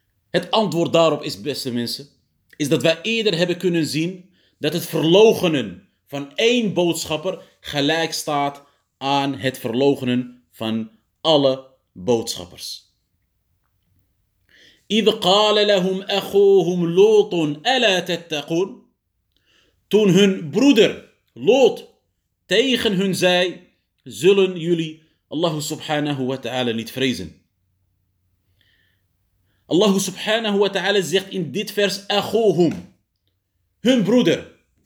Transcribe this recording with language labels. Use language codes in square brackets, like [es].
[nl] Het antwoord daarop is, beste mensen, is dat wij eerder hebben kunnen zien dat het verloochenen van één boodschapper gelijk staat aan het verloochenen van alle boodschappers. [ar] إذ قال لهم أخوهم لوط ألا تتقون. [nl] Toen hun broeder Lot tegen hun zei, zullen jullie Allah subhanahu wa ta'ala niet vrezen. Allah subhanahu wa ta'ala zegt in dit vers أخوهم, hun broeder.